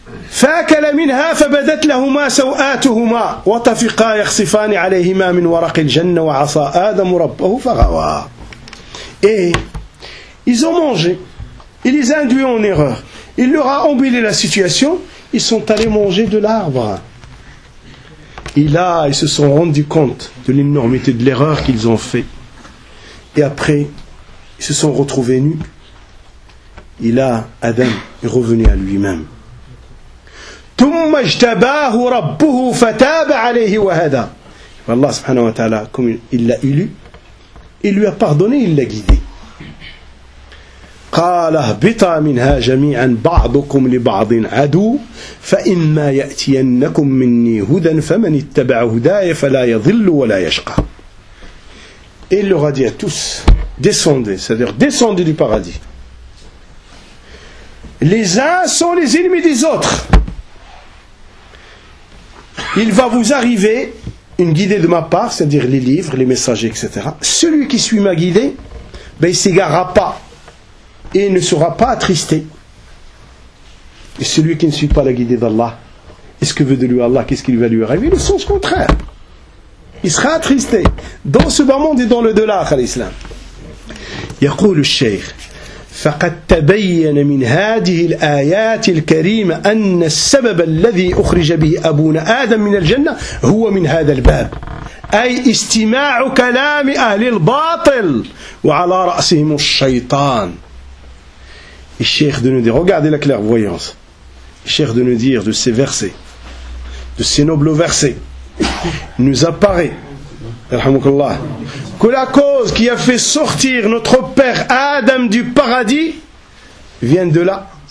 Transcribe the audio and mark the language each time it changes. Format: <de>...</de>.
<ar>فأكل منها فبدت لهما سوآتهما وطفقا يخصفان عليهما من ورق الجنة وعصى آدم ربه فغوى.</ar> <fr>Et ils ont mangé. Il les a induits en erreur. Il leur a embellé la situation. Ils sont allés manger de l'arbre. Et là, ils se sont rendus compte de l'énormité de l'erreur qu'ils ont fait. Et après, ils se sont retrouvés nus. Et là, Adam est revenu à lui-même.</fr> <ar>ثم اجتباه ربه فتاب عليه وهدى.</ar> <fr>Allah subhanahu wa ta'ala, comme il l'a élu, il lui a pardonné, il l'a guidé.</fr> <ar>قال اهبطا منها جميعا بعضكم لبعض عدو فإما يأتينكم مني هدى فمن اتبع هداي فلا يضل ولا يشقى.</ar> <fr>Il leur a dit à tous, descendez, c'est-à-dire descendez du paradis. Les uns sont les ennemis des autres. Il va vous arriver une guidée de ma part, c'est-à-dire les livres, les messagers, etc. Celui qui suit ma guidée, ben, il ne s'égarera pas et il ne sera pas attristé. Et celui qui ne suit pas la guidée d'Allah, est-ce que veut de lui Allah, qu'est-ce qu'il va lui arriver? Le sens contraire. Il sera attristé dans ce bas monde et dans le delà, khalil islam. Yaqul le shaykh.</fr> <ar>فقد تبين من هذه الآيات الكريمة أن السبب الذي أخرج به أبونا آدم من الجنة هو من هذا الباب أي استماع كلام أهل الباطل وعلى رأسهم الشيطان.</ar> <fr>الشيخ de nous dire, regardez la clairvoyance. الشيخ de nous dire de ces versets, de ces nobles versets, nous apparaît, Alhamdulillah, que la cause qui a fait sortir notre père Adam du paradis vient de là.</fr>